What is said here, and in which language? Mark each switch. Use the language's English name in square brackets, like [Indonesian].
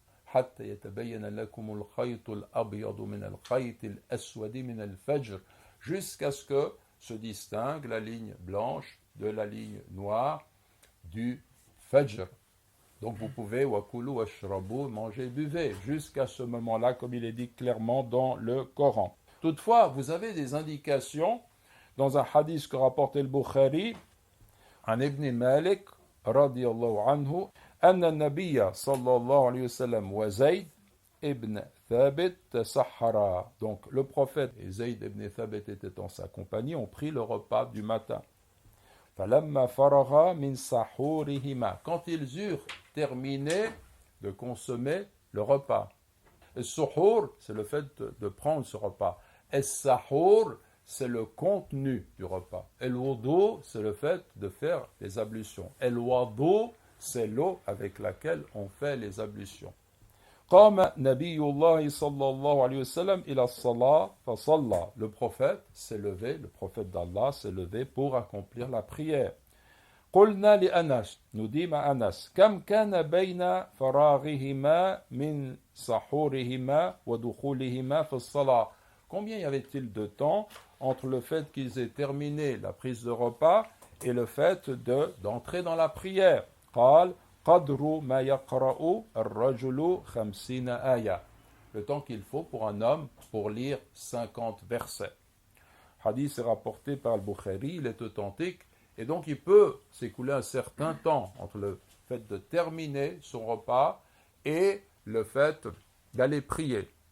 [Arabic] حتى يتبين لكم الخيط الأبيض من الخيط الأسود من الفجر, [French] jusqu'à ce que se distingue la ligne blanche de la ligne noire du fajr. Donc vous pouvez [Arabic] wakulu washrabu, [French] manger, buvez, jusqu'à ce moment-là, comme il est dit clairement dans le Coran. Toutefois, vous avez des indications dans un hadith que rapportait le Bukhari, [Arabic] عن ابن مالك رضي الله عنه أن النبي صلى الله عليه وسلم وزيد ابن ثابت تسحرا. [French] Donc le prophète et Zayd ibn Thabit étaient en sa compagnie, ont pris le repas du matin. [Arabic] فلما فرغا من سحورهما, [French] quand ils eurent terminé de consommer le repas. Le suhour, c'est le fait de prendre ce repas. Et sahour, c'est le contenu du repas. El wudu, c'est le fait de faire les ablutions. El wudu, c'est l'eau avec laquelle on fait les ablutions. [Arabic] قام نبي الله صلى الله عليه وسلم إلى الصلاة فصلى. [French] Le prophète s'est levé, le prophète d'Allah s'est levé pour accomplir la prière. [Arabic] قلنا لأنس, [French] nous dit Anas, [Arabic] كم كان بين فراغهما من سحورهما ودخولهما في الصلاة. [French] Combien y avait-il de temps entre le fait qu'ils aient terminé la prise de repas et le fait d'entrer dans la prière? [Arabic] قال قدر ما يقرأ الرجل 50 آية. [French] Le temps qu'il faut pour un homme pour lire 50 versets. Hadith est rapporté par le Bukhari, il est authentique, et donc il peut s'écouler un certain temps entre le fait de terminer son repas et le fait d'aller prier.